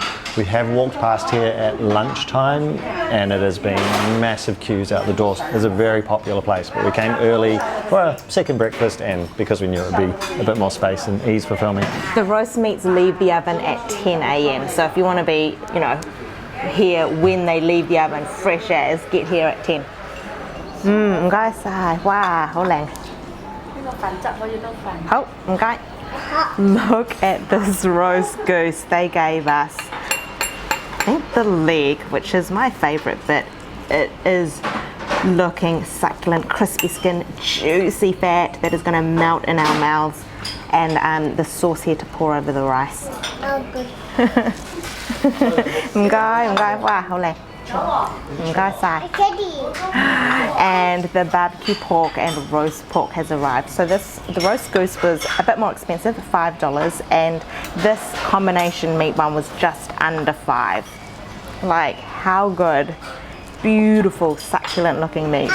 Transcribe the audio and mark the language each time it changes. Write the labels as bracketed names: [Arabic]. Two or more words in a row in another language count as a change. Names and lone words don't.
[English] We have walked past here at lunchtime, and it has been massive queues out the doors. It's a very popular place, but we came early for a second breakfast, and because we knew it would be a bit more space and ease for filming. The roast meats leave the oven at 10 AM. So if you want to be, you know, here when they leave the oven fresh as, get here at 10. [Cantonese] 唔該晒，哇，好靚。好，唔該。 [English] Look at this roast goose they gave us. I think the leg, which is my favorite bit, it is looking succulent, crispy skin, juicy fat that is going to melt in our mouths, and the sauce here to pour over the rice. Oh, good. [Cantonese] 唔該，哇，好靚。唔該晒。 [English] And the barbecue pork and roast pork has arrived. So the roast goose was a bit more expensive, $5, and this combination meat one was just under $5. Like, how good. Beautiful, succulent looking meat.